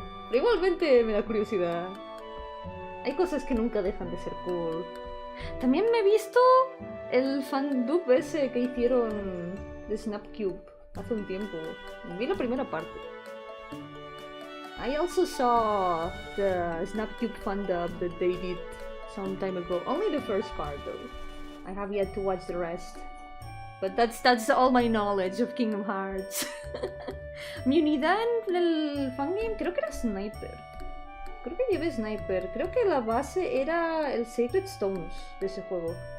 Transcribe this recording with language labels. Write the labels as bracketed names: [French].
[Spanish] Pero igualmente me da curiosidad. Hay cosas que nunca dejan de ser cool. También me he visto el fandub ese que hicieron de Snapcube hace un tiempo. Vi la primera parte. [English] I also saw the Snapcube fandub that they did some time ago. Only the first part though. I have yet to watch the rest. But that's all my knowledge of Kingdom Hearts. [Spanish] Mi unidad en el fangame creo que era Sniper. Creo que llevé Sniper. Creo que la base era el Sacred Stones de ese juego.